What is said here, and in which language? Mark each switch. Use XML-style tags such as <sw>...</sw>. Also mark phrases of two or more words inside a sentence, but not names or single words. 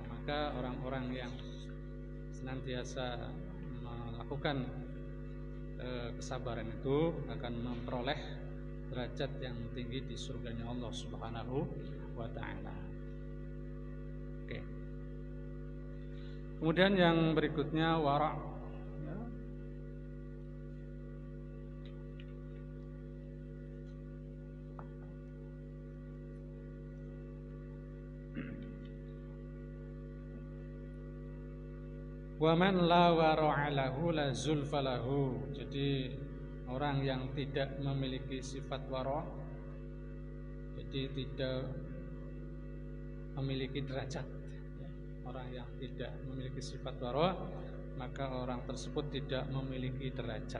<id>Maka orang-orang yang senantiasa melakukan kesabaran itu akan memperoleh derajat yang tinggi di surganya Allah</id> <ar>سبحانه وتعالى.</ar> <id>Oke. Kemudian yang berikutnya wara'. Ya.</id> <ar>ومن لا ورع له لا زلفى له.</ar> <id>Jadi orang yang tidak memiliki sifat wara', jadi tidak memiliki derajat. Orang yang tidak memiliki sifat wara', maka orang tersebut tidak memiliki derajat.</id>